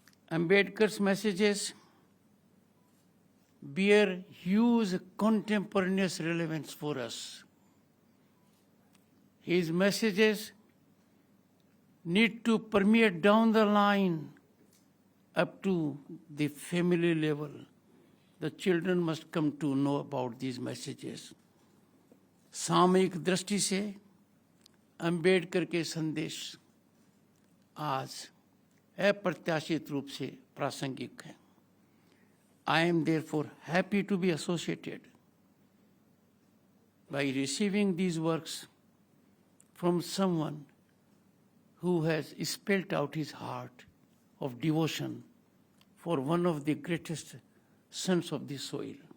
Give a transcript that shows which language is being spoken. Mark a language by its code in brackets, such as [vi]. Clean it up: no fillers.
[en] Ambedkar's messages bear huge contemporaneous relevance for us. His messages need to permeate down the line up to the family level. The children must come to know about these messages. [hi] सामयिक दृष्टि से अंबेडकर के संदेश आज अप्रत्याशित रूप से प्रासंगिक है. [en] I am therefore happy to be associated by receiving these works from someone who has spelled out his heart of devotion for one of the greatest sons of the soil.